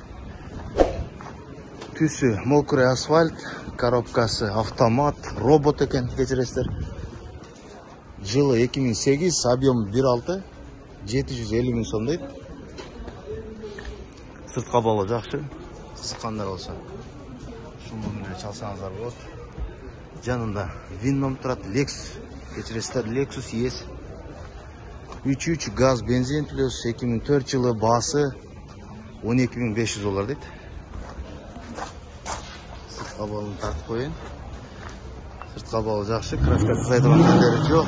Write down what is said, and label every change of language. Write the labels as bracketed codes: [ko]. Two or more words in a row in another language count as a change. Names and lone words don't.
[ky] Түсү [ru] мокрый асфальт, [ky] коробкасы автомат, робот экен, кечиресиздер. Жылы 2008, объем 1.6, 750 000 сом дейт. Сыртка боло жакшы. Кызыккандар болсо ушул номерге чалсаңыздар болот. [kk] Жанында Винном тұрады, Lexus. Кечіресіздер, Lexus ES 3.3 газ бензин плюс 2004 жылы басы $12.500 дейді. Сырт қабалын тартып қойын. Сырт қабалы жақсы, краска қызайдырған жерлері жоқ.